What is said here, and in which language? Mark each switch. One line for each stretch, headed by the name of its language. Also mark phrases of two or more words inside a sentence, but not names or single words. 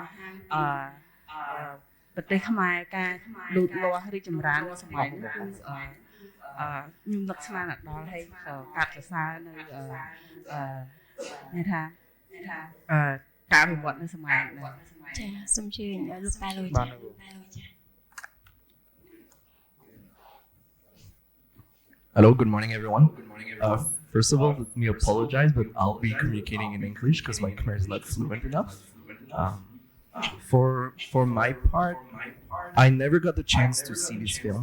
Khmer: ប្រទេសខ្មែរការលូតលាស់រីកចម្រើននៅសម័យនោះគឺខ្ញុំនឹកស្មានដល់ហើយកាត់សរសើរនៅមានថាការវិវត្តនៅសម័យនោះចាសូមជឿលោកតាលុយចា
English: Hello, good morning everyone. First of all, let me apologize, but I'll be communicating in English because my Khmer is not fluent enough. For my part, I never got the chance to see these films.